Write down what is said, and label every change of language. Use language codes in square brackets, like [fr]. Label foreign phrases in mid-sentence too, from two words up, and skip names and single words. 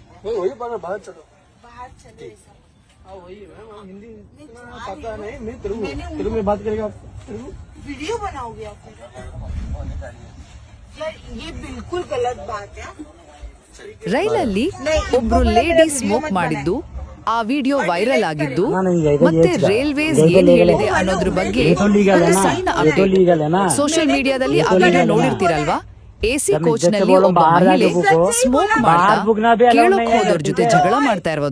[hi] वही बाहर चलो। बाहर चलो ऐसा। हाँ वही है, हिंदी इतना पता नहीं, मैं तेलुगु में बात करेगा। वीडियो बनाओगे आप? यार ये बिल्कुल गलत बात है। [kn] ರೈಲಲ್ಲಿ ಒಬ್ರು [en] lady smoke [kn] ಮಾಡಿದ್ದು ಆ ವಿಡಿಯೋ ವೈರಲ್ ಆಗಿದ್ದು ಮತ್ತೆ ರೈಲ್ವೇಸ್ ಏನ್ ಹೇಳಿದೆ ಅನ್ನೋದ್ರ ಬಗ್ಗೆ ಒಂದು ಸಣ್ಣ ಅಪ್ಡೇಟ್ [en] social media [kn] ಆ ವಿಡಿಯೋ ನೋಡಿರ್ತೀರಲ್ವಾ. [en] AC coach [kn] ನಲ್ಲಿ ಒಬ್ಬ ಮಹಿಳೆ ಸ್ಮೋಕ್ ಮಾಡ್ತಾ ಕೇಳೋಕ್ ಹೋದವ್ರ ಜೊತೆ ಜಗಳ ಮಾಡ್ತಾ ಇರೋದು.